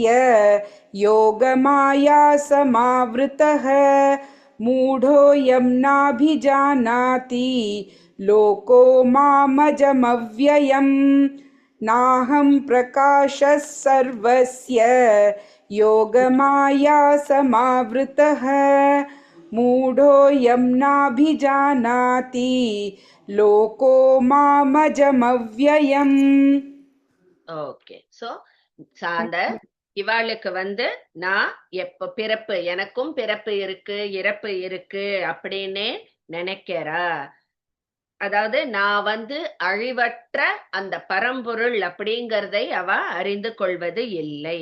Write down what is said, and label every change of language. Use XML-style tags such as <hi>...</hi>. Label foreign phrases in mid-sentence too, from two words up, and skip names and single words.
<sa>योगमाया समावृतः मूढोऽयं नाभिजानाति लोको मामजमव्ययम् नाहं प्रकाशः सर्वस्य योगमाया समावृतः मूढोऽयं नाभिजानाति लोको मामजमव्ययम्.</sa> <ta>ஓகே. சோ சாந்த இவாளுக்கு நான் எப்ப பிறப்பு, எனக்கும் பிறப்பு இருக்கு இறப்பு இருக்கு அப்படின்னே நினைக்கிறா. அதாவது நான் அழிவற்ற அந்த பரம்பொருள் அப்படிங்கறதை அவ அறிந்து கொள்வது இல்லை.</ta>